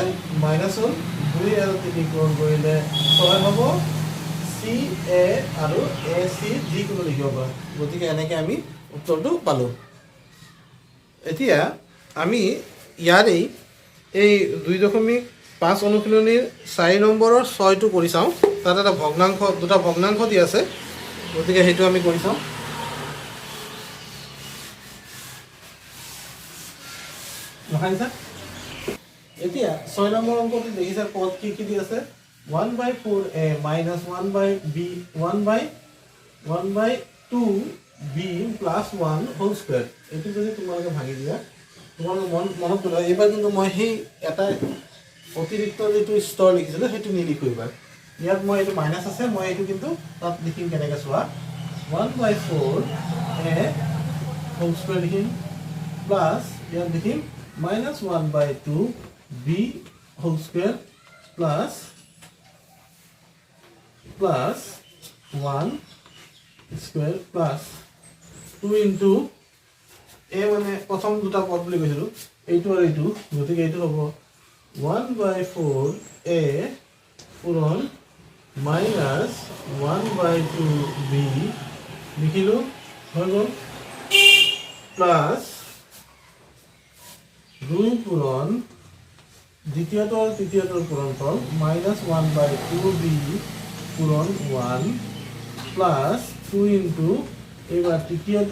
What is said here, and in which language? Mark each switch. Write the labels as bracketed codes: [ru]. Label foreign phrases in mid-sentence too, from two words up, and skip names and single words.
[as] মাইনাস হ'ল 2 আৰু 3 গুণ কৰিলে 6 হ'ব c a আৰু a c যিকোনো লিখিব পাৰা গতিকে এনেকৈ আমি উত্তৰটো পালো এতিয়া আমি ইয়াৰেই এই 2.5 অনুশীলনীৰ 4 নম্বৰৰ 6টো কৰি চাওঁ তাত এটা ভগ্নাংশ দুটা ভগ্নাংশ দি আছে গতিকে হেতু আমি কৰি চাওঁ নহাইছা এতিয়া 6 নম্বৰ অংকটো দেখিছা পদ কি দি আছে [en] 1/4a minus 1/b 1/2b plus 1 whole square [as] এটো যদি তোমালোকে ভাঙি দিয়া তোমালোকে মনত পেলোৱা এবাৰ কিন্তু মই সেই এটা অতিৰিক্ত যেটো স্তৰ লিখিছিলো হেতু নিলিখো এবাৰ ইয়াত মই এটো মাইনাস আছে মই এটো কিন্তু তাত লিখিম কেনেকৈ চোৱা [en] 1/4a whole square [as] লিখিম প্লাস ইয়াত লিখিম [en] minus 1/2b whole square plus 1 square plus 2 into a [as] মানে প্ৰথম দুটা পদ বুলি কৈছিলো এইটো আৰু এইটো গতিকে এইটো হ'ব 1/4a পূৰণ [en] minus 1/2b [as] লিখিলো হৈ গ'ল প্লাস 2 পূৰণ দ্বিতীয়টো আৰু তৃতীয়টোৰ পূৰণফল [en] minus 1/2b [as] পূৰণ 1 প্লাস 2 into এবাৰ তৃতীয়টো